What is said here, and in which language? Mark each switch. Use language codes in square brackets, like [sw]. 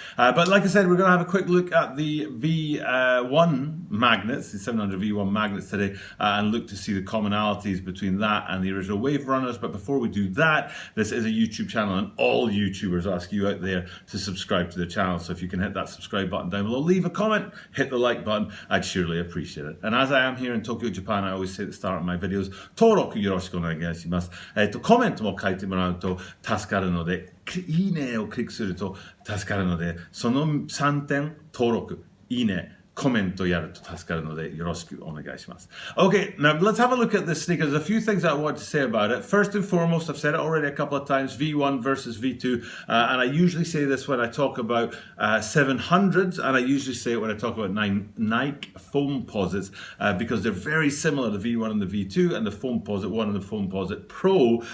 [en] But like I said, we're going to have a quick look at the V1 magnets, the 700 V1 magnets today, and look to see the commonalities between that and the original Wave Runners. But before we do that, this is a YouTube channel, and all YouTubers ask you out there to subscribe to the channel. So if you can hit that subscribe button down below, leave a comment, hit the like button, I'd surely appreciate it. And as I am here in Tokyo, Japan, I always say at the start of my videos, [ja] 登録よろしくお願いします。コメントも書いてもらうと助かるので、いいねをクリックすると助かるので、その3点、登録、いいね、コメントやると助かるのでよろしくお願いします. [en] Okay, now let's have a look at this sneaker. There's a few things I want to say about it. First and foremost, I've said it already a couple of times, V1 versus V2. And I usually say this when I talk about 700s, and I usually say it when I talk about Nike Foamposite, because they're very similar, the V1 and the V2, and the Foamposite 1 and the Foamposite Pro.